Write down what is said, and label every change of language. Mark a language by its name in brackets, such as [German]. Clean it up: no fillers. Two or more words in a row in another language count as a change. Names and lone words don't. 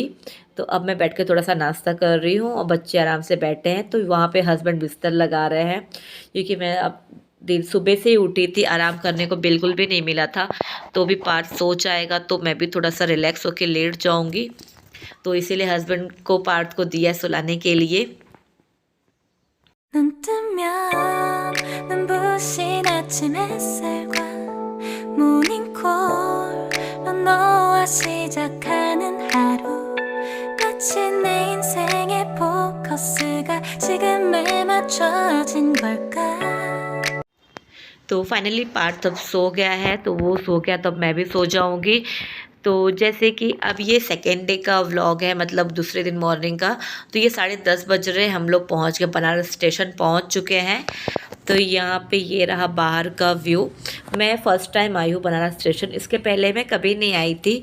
[Hindi] तो अब मैं बैठ के थोड़ा सा नाश्ता कर रही हूँ और बच्चे आराम से बैठे हैं। तो वहाँ पे हस्बैंड बिस्तर लगा रहे हैं, क्योंकि मैं अब दिन सुबह से ही उठी थी, आराम करने को बिल्कुल भी नहीं मिला था। तो भी पार्थ सो जाएगा तो मैं भी थोड़ा सा रिलैक्स होकर लेट जाऊँगी। तो इसीलिए हस्बैंड को पार्थ को दिया सुलाने के लिए। [Korean] 눈 뜨면 눈부신 아침 햇살과 모닝콜로 너와 시작하는 하루 마치 내 인생의 포커스가 지금에 맞춰진 걸까 [Hindi] तो फाइनली पार्थ अब सो गया है, तो वो सो गया तो अब मैं भी सो जाऊंगी। तो जैसे कि अब ये [English] second day [Hindi] का व्लॉग है, मतलब दूसरे दिन मॉर्निंग का। तो ये 10:30 बज रहे, हम लोग पहुंच गए, बनारस स्टेशन पहुंच चुके हैं। तो यहाँ पे ये रहा बाहर का व्यू। मैं [English] first time [Hindi] आई हूँ बनारस स्टेशन, इसके पहले मैं कभी नहीं आई थी।